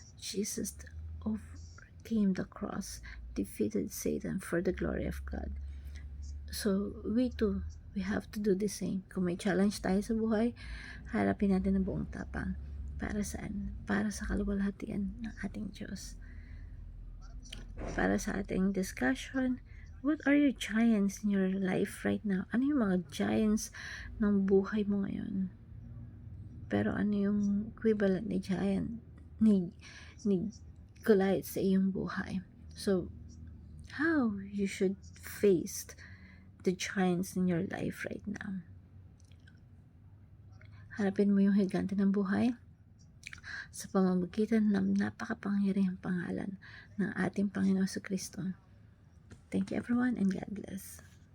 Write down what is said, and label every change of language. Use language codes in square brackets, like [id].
[en] Jesus overcame the cross, defeated Satan for the glory of God. So, we too, we have to do the same. [tl] Kung may challenge tayo sa buhay, harapin natin ng buong tapang. Para saan? Para sa kaluwalhatian ng ating Diyos. Para sa ating discussion, [en] what are your giants in your life right now? [tl] Ano yung mga giants ng buhay mo ngayon? Pero ano yung equivalent ni giant, ni Goliath sa iyong buhay? [en] So, how you should face the giants in your life right now. [tl] Harapin mo yung higante ng buhay sa pamamagitan ng napakapangyarihang pangalan ng ating Panginoon sa Kristo. [en] Thank you everyone and God bless.